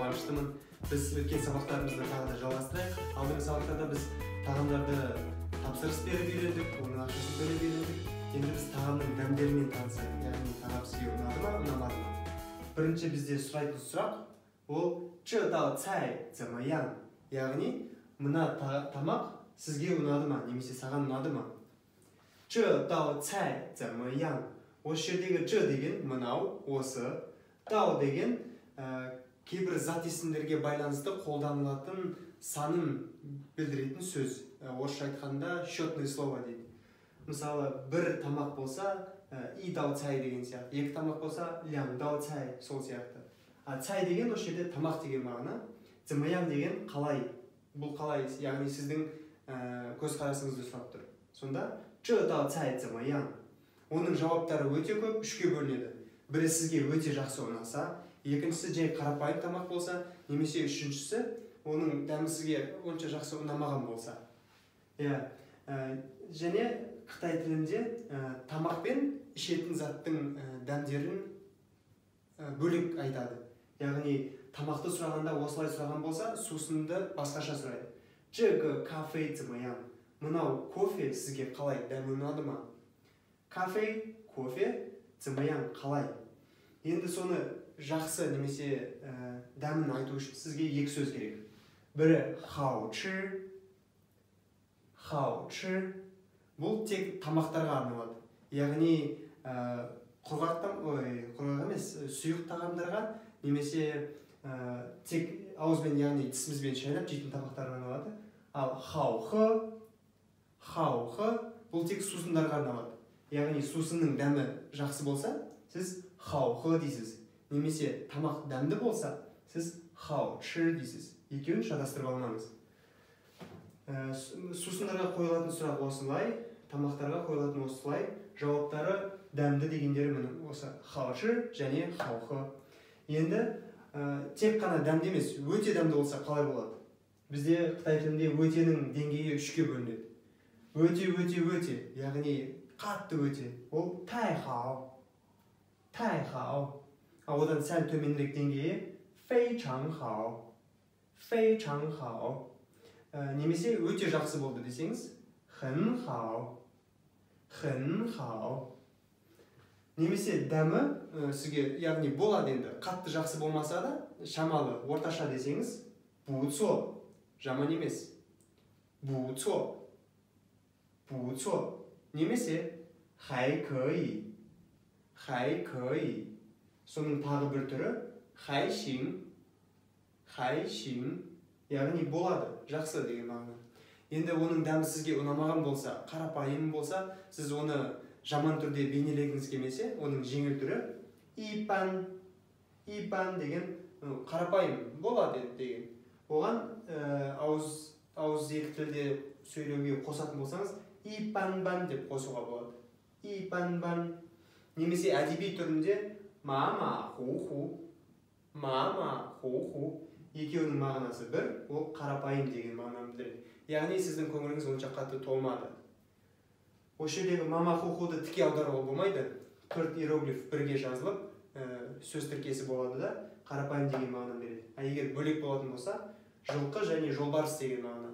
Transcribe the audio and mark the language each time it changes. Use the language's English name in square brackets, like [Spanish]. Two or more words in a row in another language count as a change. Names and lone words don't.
[Kazakh] қуаныштымын. Біз өткен сабақтарымызды тағы да жалғастырайық. Алдыңғы сабақтарда біз тағамдарды тапсырыс беріп үйрендік, оның ақшасын төлеп үйрендік. Енді біз тағамның дәмдерімен танысайық, яғни тағам сізге ұнады ма, ұнамады ма? Бірінші бізде сұрайтын сұрақ ол [Chinese] «这道菜怎么样?» [Kazakh] яғни мына тамақ сізге ұнады ма, немесе саған ұнады ма? [Chinese] 这道菜怎么样? [Kazakh] Осы жердегі «ж» деген мынау, осы, «дау» деген кейбір зат есімдерге байланысты қолданылатын санын білдіретін сөз. Орысша айтқанда [Russian] счетное слово [Kazakh] дейді. Мысалы, бір тамақ болса, [Chinese] «一道菜» [Kazakh] деген сияқты. Екі тамақ болса, [Chinese] «两道菜» [Kazakh] сол сияқты. Цай деген осы жерде тамақ деген мағына. «Зымаян» деген қалай. Бұл қалай, яғни сіздің көзқарасыңызды сұрап тұр. Сонда, [Chinese] «这道菜怎么样?» [Kazakh] Оның жауаптары өте көп, үшке бөлінеді. Бірі сізге өте жақсы ұнаса, екіншісі жай қарапайым тамақ болса, немесе үшіншісі оның дәмі сізге онша жақсы ұнамаған болса. Және Қытай тілінде тамақ пен ішетін заттың дәмдерін бөлек айтады. Яғни тамақты сұрағанда осылай сұраған болса, сусынды басқаша сұрайды. [Chinese] 这个咖啡怎么样? [Kazakh] Мынау кофе сізге қалай, дәмі ұнады ма? Кафе, кофе, [Chinese] 怎么样, [Kazakh] қалай? Енді соны жақсы немесе дәмін айту үшін сізге екі сөз керек. [Chinese] Бірі 好吃, 好吃. [Kazakh] Бұл тек тамақтарға арналады. Яғни құрғақ емес, сұйық тағамдарға немесе тек ауызбен, яғни тісімізбен шайнап жейтін тамақтарға арналады. [Chinese] Ал 好喝, 好喝, [Kazakh] бұл тек сусындарға арналады. Яғни сусынның дәмі жақсы болса, сіз 好喝 дейсіз. Немесе тамақ дәмді болса, сіз 好吃 дейсіз. Екеуін шатастырып алмаңыз. Сусындарға қойылатын сұрақ осылай, тамақтарға қойылатын осылай, жауаптары дәмді дегендері міне осы 好吃және 好喝. Енді тек қана дәмді емес, өте дәмді болса қалай болады? Бізде Қытай тілінде өтенің деңгейі үшке бөлінеді. Өте, яғни қатты өте. [Chinese] Ол 太好, 太好. [Kazakh] Одан сәл төменірек деңгейі [Chinese] 非常好, 非常好. [Kazakh] Немесе өте жақсы болды десеңіз [Chinese] 很好, 很好. [Kazakh] Немесе дәмі сізге, яғни болады енді, қатты жақсы болмаса да, шамалы, орташа десеңіз 不错, жаман емес. [Chinese] 不错, 不错. Немесе 还可以, 还可以. [Kazakh] Соның тағы бір түрі [Chinese] 还行, 还行. [Kazakh] Яғни болады, жақсы деген мағына. Енді оның дәмі сізге ұнамаған болса, қарапайым болса, сіз оны жаман түрде бейнелегіңіз келмесе, оның жеңіл түрі [Chinese] 一般, 一般 [Kazakh] деген қарапайым болады деген. Оған ауыз екі тілде сөйлеуге қосатын болсаңыз 一般般 деп қосуға болады. [Chinese] 一般般. [Kazakh] Немесе әдеби түрінде [Chinese] 马马虎虎, 马马虎虎. [Kazakh] Екеуінің мағынасы бір, ол қарапайым деген мағынаны білдіреді. Яғни сіздің көңіліңіз онша қатты толмады. Осы жердегі мама-ху-худы тіке аударуға болмайды. 4 иероглиф бірге жазылып, сөз тіркесі болады да, қарапайым деген мағынаны береді. Егер бөлек болатын болса, жылқы және жолбарыс деген мағына.